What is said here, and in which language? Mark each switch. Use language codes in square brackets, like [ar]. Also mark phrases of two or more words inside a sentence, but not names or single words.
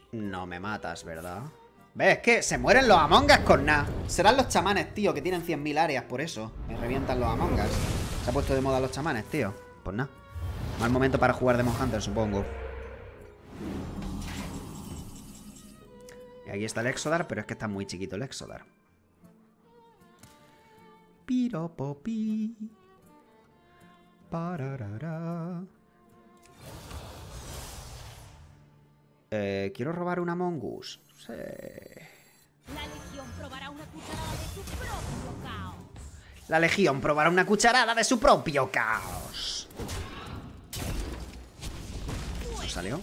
[es] No me matas, ¿verdad? ¿Ves? Es que se mueren los Among Us con nada. Serán los chamanes, tío, que tienen 100.000 áreas, por eso. Me revientan los Among Us. Se ha puesto de moda los chamanes, tío. Pues nada. Mal momento para jugar Demon Hunter, supongo. Y aquí está el Exodar, pero es que está muy chiquito el Exodar. Piropopi. Pararara. Quiero robar un Among Us. Sí. La Legión probará una cucharada de su propio caos. La Legión probará una cucharada de su propio caos. ¿No salió?